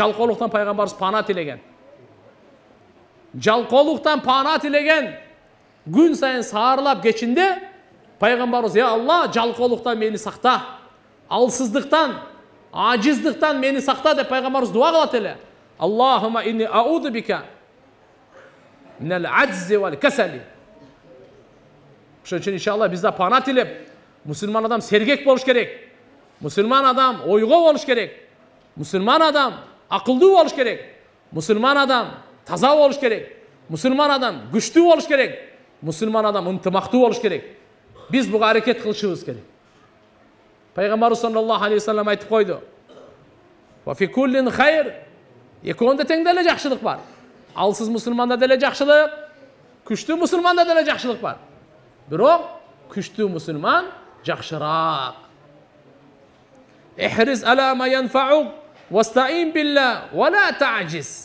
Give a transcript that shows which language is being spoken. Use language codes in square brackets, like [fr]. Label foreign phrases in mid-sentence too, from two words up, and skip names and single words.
[ky] Жалкоолуктан пайгамбарыбыз пана тилеген. Жалкоолуктан пана тилеген. Gün сайын саарылап кечинде пайгамбарыбыз: "Я Алла, жалкоолуктан мени сакта, алсыздыктан, ажиздыктан мени сакта" деп пайгамбарыбыз дуа кылат эле. [ar] اللهم إني أعوذ بك من العجز والكسل. [ky] Ошон үчүн иншалла бизде пана тилеп, мусулман адам сергек болуш керек. Мусулман адам ойго болуш керек. Мусулман адам акылдуу болуш керек. Мусулман адам таза болуш керек. Мусулман адам күчтүү болуш керек. Мусулман адам ынтымактуу болуш керек. Биз буга аракет кылышыбыз керек. Пайгамбарыбыз [ar] صلى الله عليه وسلم [ky] айтып койду: [ar] "وفي كل خير." [ky] Экөөндө тең деле жакшылык бар. Алсыз мусулманда деле жакшылык, күчтүү мусулманда деле жакшылык бар. Бирок күчтүү мусулман жакшыраак. [ar] احرص على ما ينفعك واستعن بالله ولا تعجز.